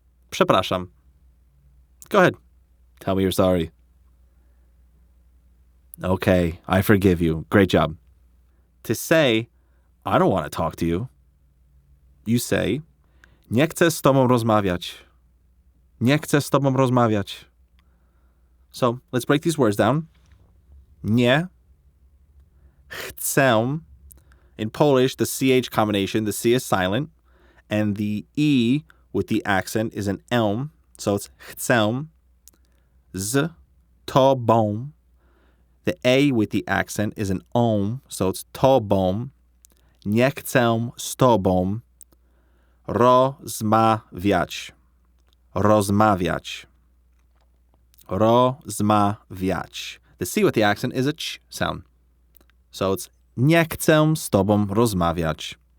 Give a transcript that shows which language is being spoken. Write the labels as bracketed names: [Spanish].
[Polish] Przepraszam. [English] Go ahead. Tell me you're sorry. Okay, I forgive you. Great job. To say, I don't want to talk to you, you say, [Polish] nie chcę z tobą rozmawiać. Nie chcę z tobą rozmawiać. [English] So, let's break these words down. [Polish] Nie, chce. [English] In Polish, the CH combination, the C is silent, and the E with the accent is an elm, so it's chce. [Polish] Z, tobą. [English] The A with the accent is an om, so it's tobą. [Polish] Nie chcę z tobą rozmawiać. Rozmawiać. Rozmawiać. [English] The C with the accent is a ch sound. So it's [Polish] nie chcę z tobą rozmawiać.